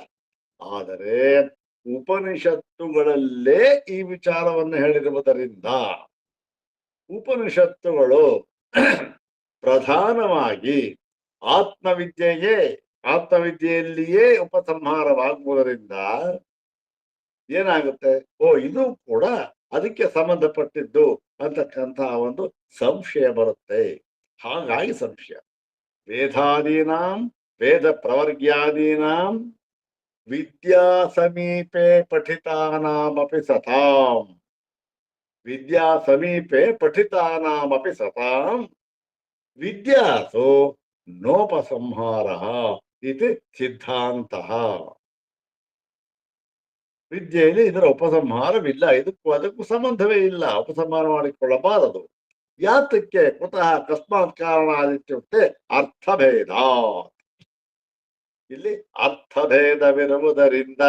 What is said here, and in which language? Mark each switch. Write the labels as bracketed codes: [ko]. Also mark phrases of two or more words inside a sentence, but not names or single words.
[kn] ಆದರೆ ಉಪನಿಷತ್ತುಗಳಲ್ಲೇ ಈ ವಿಚಾರವನ್ನು ಹೇಳಿರುವುದರಿಂದ ಉಪನಿಷತ್ತುಗಳು ಪ್ರಧಾನವಾಗಿ ಆತ್ಮವಿದ್ಯೆಯಲ್ಲಿಯೇ ಉಪಸಂಹಾರವಾಗುವುದರಿಂದ ಏನಾಗುತ್ತೆ? ಇದು ಕೂಡ ಅದಕ್ಕೆ ಸಂಬಂಧಪಟ್ಟಿದ್ದು ಅಂತಕ್ಕಂತಹ ಒಂದು ಸಂಶಯ ಬರುತ್ತೆ. ಹಾಗಾಗಿ ಸಂಶಯ. [sa] ವೇದಾದೀನಾಂ ವೇದ ಪ್ರವರ್ಗ್ಯಾದೀನಾಂ ವಿದ್ಯಾ ಸಮೀಪೆ ಪಠಿತಾನಾಮಪಿ ಸತಾಂ. ವಿದ್ಯಾ ಸಮೀಪೆ ಪಠಿತಾನಾಮಪಿ ಸತಾಂ ವಿದ್ಯಾಸು ನೋಪಸಂಹಾರಃ ಇತಿ ಸಿದ್ಧಾಂತಃ. [kn] ವಿದ್ಯೆಯಲ್ಲಿ ಇದರ ಉಪಸಂಹಾರವಿಲ್ಲ, ಇದಕ್ಕೂ ಅದಕ್ಕೂ ಸಂಬಂಧವೇ ಇಲ್ಲ, ಉಪಸಂಹಾರ ಮಾಡಿಕೊಳ್ಳಬಾರದು. [sa] ಯಾತಕ್ಕೆ? ಕುತಃ ಕಸ್ಮಾತ್ ಕಾರಣ ಇತ್ಯುಕ್ತೆ ಅರ್ಥಭೇದ. [kn] ಇಲ್ಲಿ ಅರ್ಥಭೇದವಿರುವುದರಿಂದ.